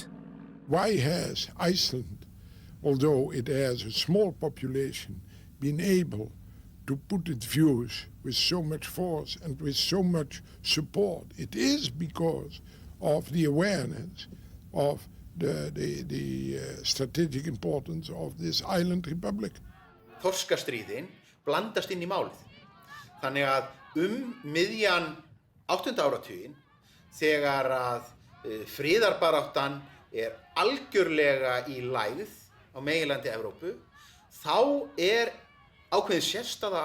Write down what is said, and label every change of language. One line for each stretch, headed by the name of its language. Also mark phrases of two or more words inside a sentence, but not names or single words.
English: Why has Iceland, although it has a small population, been able to put its views with so much force and with so much support? It is because of the awareness of the strategic importance of this island republic.
Icelandic: Þorskastríðin blandast inn í málið. Þannig að miðjan 8. áratuginn, þegar að friðarbaráttan algjörlega í lægð á meginlandi Evrópu, þá ákveðin sérstaða